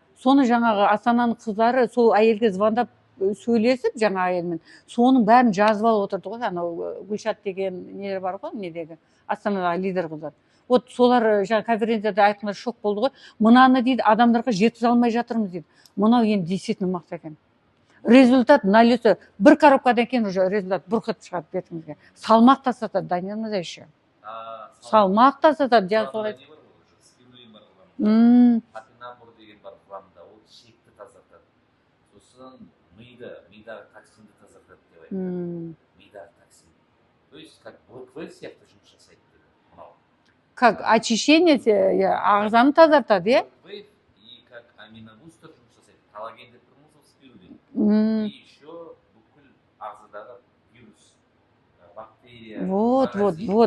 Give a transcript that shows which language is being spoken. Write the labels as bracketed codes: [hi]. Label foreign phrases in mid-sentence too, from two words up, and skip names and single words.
[kk] Соны жаңағы Астананың қыздары сол әйелге звондап сөйлесіп, жаңа әйелмен, соның бәрін жазып алып отырды ғой. Анау Гүлшат деген не бар ғой, недегі Астанадағы лидер қыздар. Вот солар жаңа конференцияда айтқанда шок болды ғой. Мынаны дейді, адамдарға жеткізе алмай жатырмыз дейді. Мынау енді действительно мықты екен. [ru] Результат на лицо. [kk] 1 коробкадан кейін уже результат бұрқып шығады бетіңізге. Салмақ тастатады, Данияр мырза еще. Салмақ тастатады, жаңа солай. Патинабур деген бар құрамында, ол ішекті тазартады. Сосын мидағы токсинді тазартады деп айтады. Мидағы токсин. [ru] То есть как [kk] ВКВ сияқты жұмыс жасайды деді мынау. [ru] Как очищение [kk] ағзаны тазартады, е? ВКВ [ru] и как [kk] аминобустер жұмыс жасайды. Коллаген деп тұрмыз ол спирулин. [ru] И еще [kk] бүкіл ағзадағы вирус, бактерия. Вот.